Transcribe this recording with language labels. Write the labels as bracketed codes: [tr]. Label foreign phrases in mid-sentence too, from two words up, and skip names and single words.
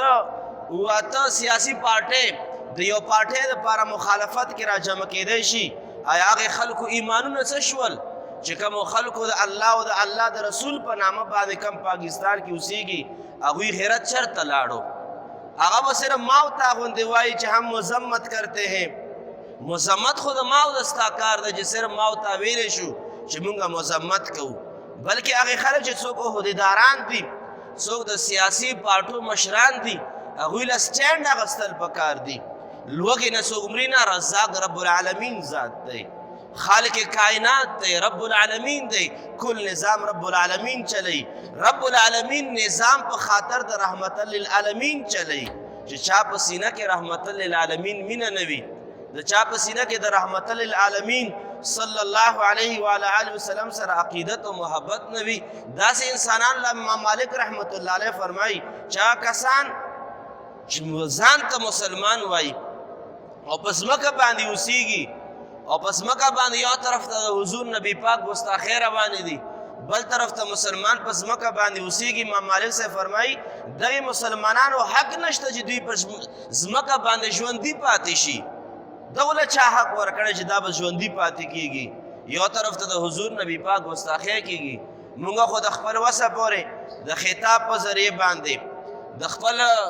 [ps] واته سیاسي پارټۍ د یو پارټۍ دپاره مخالفت کې را جمع کېدی شي آیا هغه خلکو ایمانونه څه شول چې کوم خلکو د الله او د الله د رسول په نامه باندې کم پاکستان کې اوسېږي هغوی غیرت چرته لاړو هغه به صرف ما او تا غوندې وایي چې [ur] هم مذمت کرتے ہیں [ps] مذمت خو د ما او د ستا کار ده چې صرف ما او تا ویلی شو چې مونږ مذمت کوو بلکې هغې خلک چې څوک عهدیداران دي څوک د سیاسي پارټو مشران دي هغوی له سټینډ اخیستل پکار دي لوږې نه څوک مري نه رزاق رب العالمین ذات دی خالق کائنات دی رب العالمین دی کل نظام رب العالمین چلی رب العالمین نظام په خاطر د رحمت للعالمین چلی چې چا په سینه کې رحمت للعالمین مینه نه وي د چا په سینه کې د رحمت للعالمین [ar] صلی الله علیه وعلى آله وسلم [ps] سره عقیدت او محبت نه وي داسې انسانان له امام مالک [ar] رحمت الله علیه [ps] فرمایي چا کسان چې ځان ته مسلمان وایي او په ځمکه باندې اوسېږي او په ځمکه باندې یو طرف ته د حضور نبی پاک ګستاخۍ روانې دي بل طرف ته مسلمان په ځمکه باندې اوسېږي امام مالک صاحب فرمایي دغې مسلمانانو حق نشته چې دوی په ځمکه باندې ژوندي پاتې شي دغه له چا حق ورکړی چې دا به ژوندي پاتې کېږي یو طرف ته د حضور نبی پاک ګستاخۍ کېږي مونږ خو د خپل وسه پورې د خطاب په ذریعې باندې د خپل